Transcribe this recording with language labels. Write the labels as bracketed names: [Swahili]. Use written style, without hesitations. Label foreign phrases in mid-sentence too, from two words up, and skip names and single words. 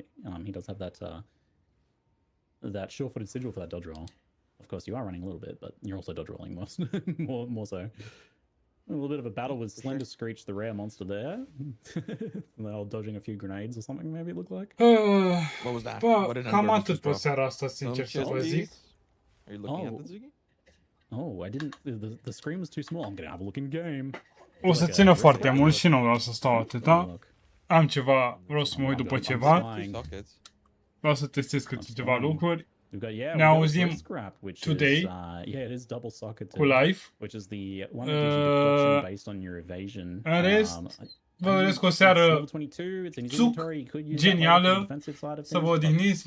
[English] He does have that sure-footed sigil for that dodge roll. Of course, you are running a little bit, but you're also dodge rolling more so. A little bit of a battle with Slender Screech, the rare monster there. They're all dodging a few grenades or something, maybe it looked like. What was that? What did [Romanian] Cam [English] Android [Romanian] atât [English] just [Romanian] pe [English] drop? [Romanian] seara asta, sincer să vă zic. [English] Are you looking at the Ziggy? Oh, I didn't. The screen was too small. I'm gonna have a look in game. [Romanian] O să țină foarte mult și nu vreau să stau atâta. Am ceva, vreau să mă uit după ceva. Vreau să testez câteva lucruri. Ne auzim today cu live. În rest, vă doresc o seară genială, să vă odihniți.